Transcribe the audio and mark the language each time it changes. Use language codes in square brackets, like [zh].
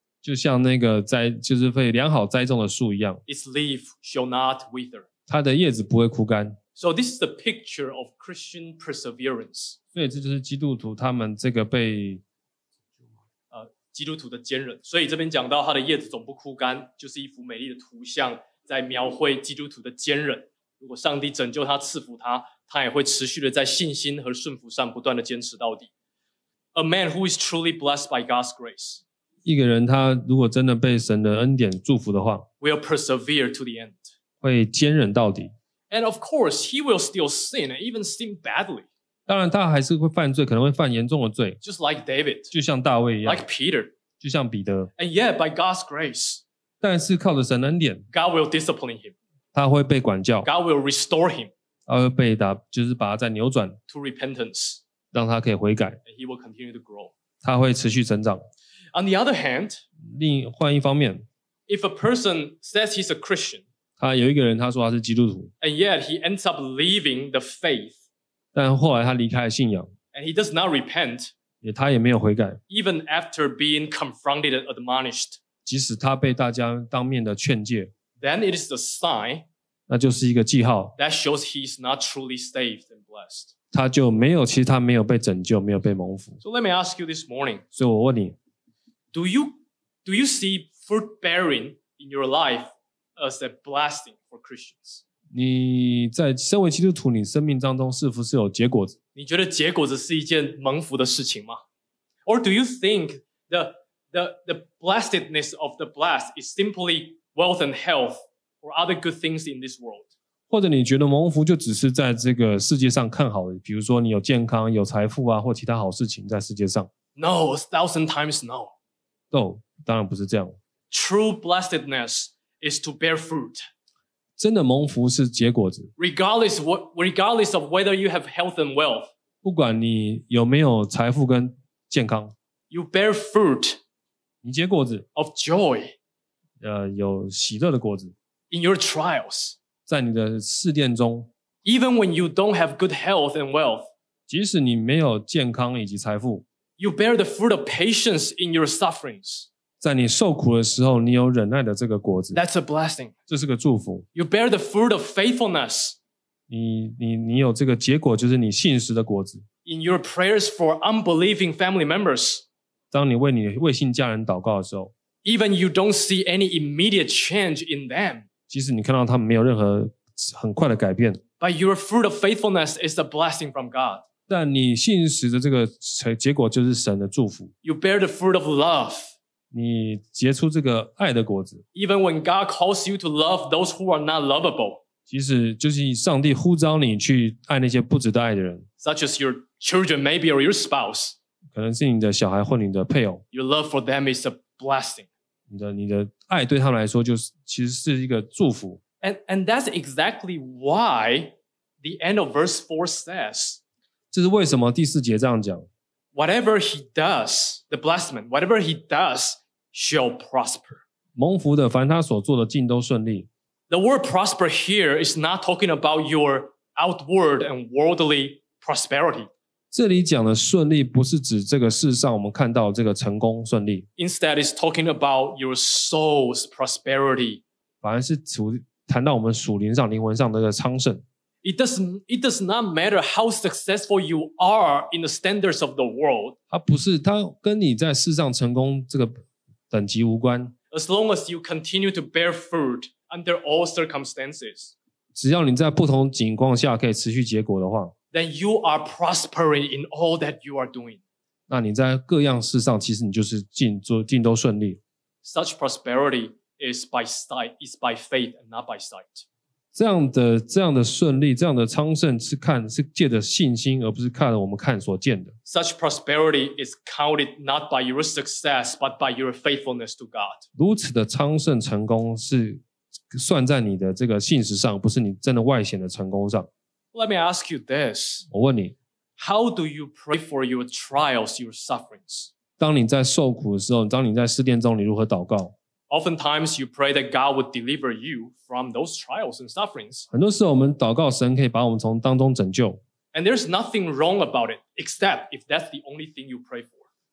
[zh] 就像那个栽，就是被良好栽种的树一样， [en] its leaf shall not wither. [zh] 它的叶子不会枯干， [en] So this is the picture of Christian perseverance. [zh] 所以这就是基督徒他们这个被基督徒的坚韧。所以这边讲到他的叶子总不枯干，就是一幅美丽的图像，在描绘基督徒的坚韧。如果上帝拯救他、赐福他，他也会持续的在信心和顺服上不断的坚持到底。 [en] A man who is truly blessed by God's grace. [zh] 一个人他如果真的被神的恩典祝福的话 [en] ，will persevere to the end. [zh] 会坚韧到底。 [en] And of course, he will still sin and even sin badly. [zh] 当然，他还是会犯罪，可能会犯严重的罪。 [en] Just like David. [zh] 就像大卫一样。 [en] Like Peter. [zh] 就像彼得。 [en] And yet, by God's grace. [zh] 但是靠着神的恩典 [en] ，God will discipline him. [zh] 他会被管教。 [en] God will restore him. [zh] 他会被打，就是把他再扭转。 [en] To repentance. [zh] 让他可以悔改 [en] he will continue to grow. [zh] 他会持续成长 [en] On the other hand [zh] 换一方面 [en] If a person says he's a Christian [zh] 他有一个人他说他是基督徒 [en] And yet he ends up leaving the faith [zh] 但后来他离开了信仰 [en] And he does not repent [zh] 他也没有悔改 [en] Even after being confronted and admonished [zh] 即使他被大家当面的劝诫 [en] Then it is a sign [zh] 那就是一个记号 [en] That shows he's not truly saved and blessed [zh] 他就没有，其实他没有被拯救，没有被蒙福。 [en] So let me ask you this morning. [zh] 所以我问你 [en] ，Do you see fruit bearing in your life as a blessing for Christians? [zh] 你在身为基督徒，你生命当中是否是有结果子？你觉得结果子是一件蒙福的事情吗 [en] ？Or do you think the blessedness of the blessed is simply wealth and health or other good things in this world? [zh] 或者你觉得蒙福就只是在这个世界上看好的，比如说你有健康、有财富啊，或其他好事情在世界上。 [en] No, a thousand times no. [zh] No, 当然不是这样。 [en] True blessedness is to bear fruit. [zh] 真的蒙福是结果子。 [en] Regardless of whether you have health and wealth, [zh] 不管你有没有财富跟健康 [en] ，you bear fruit. [zh] 你结果子。 [en] Of joy. [zh] 有喜乐的果子。 [en] In your trials. [zh] 在你的试炼中 [en] ，Even when you don't have good health and wealth， [zh] 即使你没有健康以及财富 [en] ，You bear the fruit of patience in your sufferings， [zh] 在你受苦的时候，你有忍耐的这个果子 [en] ，That's a blessing， [zh] 这是个祝福。 [en] You bear the fruit of faithfulness， [zh] 你有这个结果，就是你信实的果子。 [en] In your prayers for unbelieving family members， [zh] 当你为你未信家人祷告的时候 [en] ，Even you don't see any immediate change in them。 [zh] 即使你看到他们没有任何很快的改变 [en] But your fruit of faithfulness is a blessing from God. [zh] 但你信实的这个结果就是神的祝福 [en] You bear the fruit of love. [zh] 你结出这个爱的果子 [en] Even when God calls you to love those who are not lovable. [zh] 即使就是上帝呼召你去爱那些不值得爱的人 [en] Such as your children maybe or your spouse. [zh] 可能是你的小孩或你的配偶 [en] Your love for them is a blessing. [zh] 你的爱对他们来说就是其实是一个祝福。 [en] And that's exactly why the end of verse 4 says, [zh] 这是为什么第四节这样讲。 [en] Whatever he does, the blessedman, whatever he does shall prosper. [zh] 蒙福的凡他所做的尽都顺利。 [en] The word prosper here is not talking about your outward and worldly prosperity. [zh] 这里讲的顺利不是指这个世上我们看到这个成功顺利。 [en] Instead, it's talking about your soul's prosperity. [zh] 反而是谈到我们属灵上、灵魂上的这个昌盛。 [en] It does not matter how successful you are in the standards of the world. [zh] 它不是，它跟你在世上成功这个等级无关。 [en] As long as you continue to bear fruit under all circumstances. [zh] 只要你在不同情况下可以持续结果的话。 [en] Then you are prospering in all that you are doing. [zh] 那你在各样事上，其实你就是尽都顺利。 [en] Such prosperity is by sight, is by faith, and not by sight. [zh] 这样的顺利，这样的昌盛，是借着信心，而不是看我们看所见的。 [en] Such prosperity is counted not by your success, but by your faithfulness to God. [zh] 如此的昌盛成功是算在你的这个信实上，不是你真的外显的成功上。 [en] Let me ask you this. [zh] 我问你 [en] How do you pray for your trials, your sufferings? [zh] 当你在受苦的时候，当你在试炼中，你如何祷告？ [en] Oftentimes, you pray that God would deliver you from those trials and sufferings. [zh] 很多时候，我们祷告神可以把我们从当中拯救。 [en] And there's nothing wrong about it, except if that's the only thing you pray for.